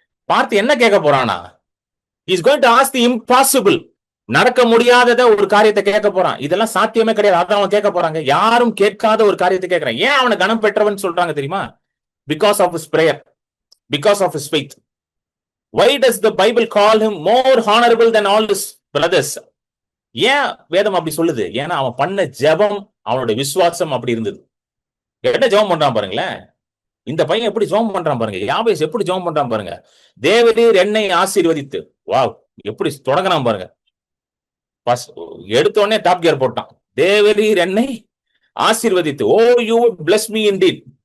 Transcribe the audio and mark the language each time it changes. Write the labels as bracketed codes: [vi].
[ta] பார்த்து என்ன கேட்க போறானா? [en] Is going to ask the impossible. [ta] நடக்க முடியாதத ஒரு காரியத்தை கேட்க போறான். இதெல்லாம் சாத்தியமே கிடையாது, அதான் அவன் கேட்க போறாங்க. யாரும் கேட்காத ஒரு காரியத்தை கேட்கிறான். ஏன் அவனை கனம் பெற்றவன் சொல்றாங்க தெரியுமா? [en] Because of his prayer, because of his faith. Why does the Bible call him more honorable than all his brothers? [ta] ஏன் வேதம் அப்படி சொல்லுது? ஏன்னா அவன் பண்ண ஜெபம், அவனோட விசுவாசம் அப்படி இருந்தது. என்ன ஜெபம் பண்றான் பாருங்களேன். இந்த பையன் எப்படி ஜெபம் பண்றான் பாருங்க. யாபேஸ் எப்படி ஜெபம் பண்றான் பாருங்க. தேவரீர் என்னை ஆசீர்வதித்து, வாவ், எப்படி தொடங்கினான் பாருங்க. எடுத்த உடனே டாப் கியர் போட்டான். தேவரீர் என்னை ஆசீர்வதித்து, [en] Oh you bless me indeed.